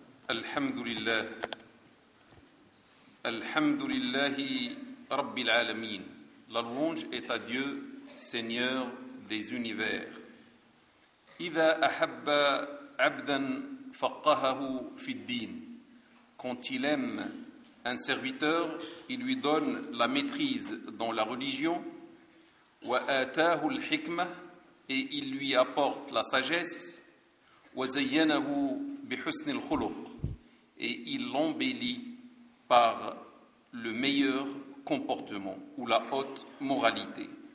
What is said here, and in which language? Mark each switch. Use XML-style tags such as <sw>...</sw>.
<ar>الحمد لله، الحمد لله رب العالمين.</ar> <fr>La louange est à Dieu, Seigneur des univers.</fr> <ar>إذا أحب عبدا فقهه في الدين.</ar> <fr>Quand il aime un serviteur, il lui donne la maîtrise dans la religion.</fr> <ar>وآتاه الحكمة.</ar> <fr>Et il lui apporte la sagesse.</fr> <ar>وزينه بحسن الخلق.</ar> <fr>Et il l'embellit par le meilleur comportement ou la haute moralité.</fr>